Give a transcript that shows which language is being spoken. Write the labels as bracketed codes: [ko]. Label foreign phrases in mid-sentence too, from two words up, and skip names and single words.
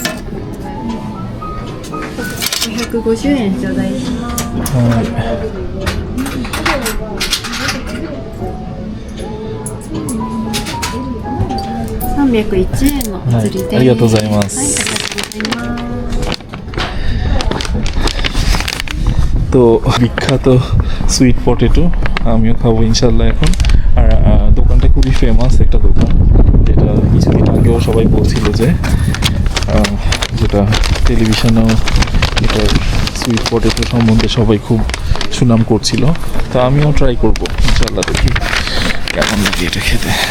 [ja] 250 円頂戴します301円のお釣りです、はい、ありがとうございます、はい、ありがとうございます [bn] তো বিখ্যাত সুইট পটেটো আমিও খাবো ইনশাল্লাহ এখন আর দোকানটা খুবই ফেমাস একটা দোকান যেটা কিছুদিন আগেও সবাই বলছিল যে যেটা টেলিভিশনেও এটার সুইট পটেটো সম্বন্ধে সবাই খুব সুনাম করছিল তো আমিও ট্রাই করবো ইনশাল্লাহ দেখি কেমন লাগে এটা খেতে